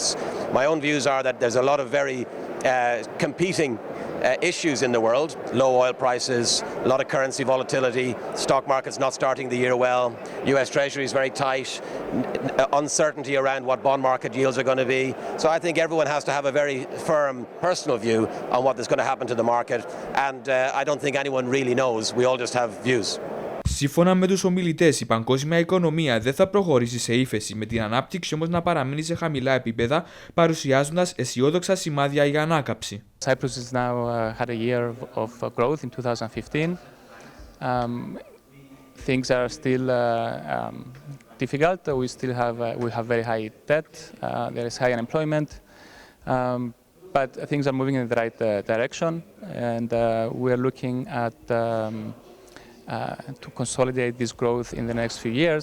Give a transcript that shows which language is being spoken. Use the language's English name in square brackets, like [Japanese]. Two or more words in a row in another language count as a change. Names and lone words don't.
[English] My own views are that there's a lot of very competing issues in the world, low oil prices, a lot of currency volatility, stock markets not starting the year well, US Treasury is very tight, uncertainty around what bond market yields are going to be. So I think everyone has to have a very firm personal view on what is going to happen to the market, and I don't think anyone really knows. We all just have views. [Greek] Σύμφωνα με τους ομιλητές, η παγκόσμια οικονομία δεν θα προχωρήσει σε ύφεση, με την ανάπτυξη όμως να παραμείνει σε χαμηλά επίπεδα, παρουσιάζοντας αισιόδοξα σημάδια για ανάκαμψη. [English] Cyprus has now had a year of growth in 2015. Things are still difficult. We have very high debt. There is high unemployment, but things are moving in the right direction, and we are looking at to consolidate this growth in the next few years.